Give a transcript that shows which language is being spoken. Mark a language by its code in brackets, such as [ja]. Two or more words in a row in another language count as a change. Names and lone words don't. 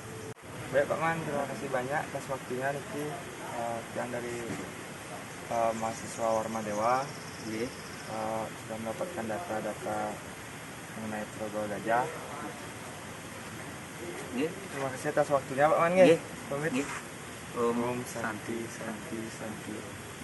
[id] Baik Pak Man, terima kasih banyak atas waktunya. Niki sekian dari mahasiswa Warma Dewa. Nggih. Sudah mendapatkan data-data mengenai Pulau Gawah Gajah. Nggih. Terima kasih atas waktunya Pak Man. [ban] Nggih. [id] Nggih. Pamit. Nggih. [ban] Om Santi Santi Santi.